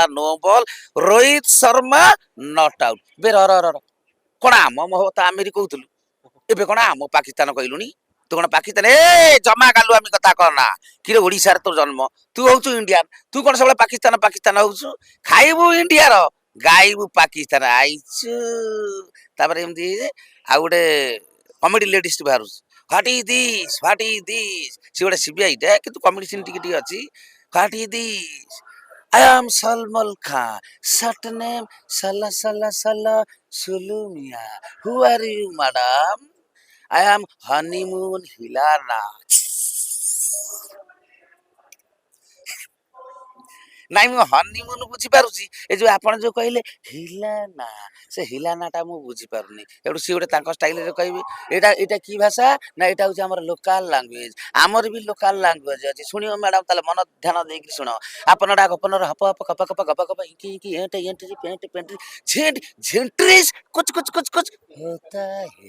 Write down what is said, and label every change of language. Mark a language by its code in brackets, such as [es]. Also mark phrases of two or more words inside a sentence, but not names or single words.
[en] no ball [or] ରୋହିତ ଶର୍ମା [en] not out [or] ବେ କ'ଣ ଆମ ତ ଆମେରି କହୁଥିଲୁ ଏବେ କ'ଣ ଆମ ପାକିସ୍ତାନ କହିଲୁଣି ତୁ କ'ଣ ପାକିସ୍ତାନ ଜମା ଗାଲୁ ଆମେ କଥା କହନା କିରେ ଓଡ଼ିଶାରେ ତୋ ଜନ୍ମ ତୁ ହଉଛୁ ଇଣ୍ଡିଆନ ତୁ କ'ଣ ସବୁବେଳେ ପାକିସ୍ତାନ ପାକିସ୍ତାନ ହଉଛୁ ଖାଇବୁ ଇଣ୍ଡିଆର ଗାଇବୁ ପାକିସ୍ତାନ ଆଇଛୁ ତାପରେ ଏମିତି ଆଉ ଗୋଟେ କମେଡି ଲେଡିଷ୍ଟ ବାହାରୁଛି [en] What is this? [or] ସେ ଗୋଟେ ସିବିଆଇ ଟା କିନ୍ତୁ [en] comedy scene [or] ଟିକେ ଟିକେ ଅଛି। [en] What is this? I am Salman Khan. Short name Sala Sala Sala Sulumia. Who are you, madam? I am honeymoon Hilana. [or] ନାଇଁ ମୁଁ ହନିମୁନ ବୁଝିପାରୁଛି ଏ ଯୋଉ ଆପଣ ଯୋଉ କହିଲେ ହିଲାନା ସେ ହିଲାନାଟା ମୁଁ ବୁଝିପାରୁନି ଏଠୁ ସିଏ ଗୋଟେ ତାଙ୍କ ଷ୍ଟାଇଲରେ କହିବେ ଏଇଟା କି ଭାଷା ନା ଏଇଟା ହଉଛି ଆମର [en] local language [or] ଆମର ବି [en] local language [or] ଅଛି ଶୁଣିବ ମ୍ୟାଡାମ ତାହେଲେ ମନ ଧ୍ୟାନ ଦେଇକି ଶୁଣ ଆପଣଟା ଗପନର ହପ ହପ କପ କପ ଗପ ଗପ ଇଙ୍କି ଇଙ୍କି ଏଣ୍ଟ ଏଣ୍ଟ୍ରି ପେଣ୍ଟ ପେଣ୍ଟ୍ରି ଝେଣ୍ଟ ଝେଣ୍ଟ୍ରିସ୍ [hi] कुछ कुछ कुछ कुछ होता है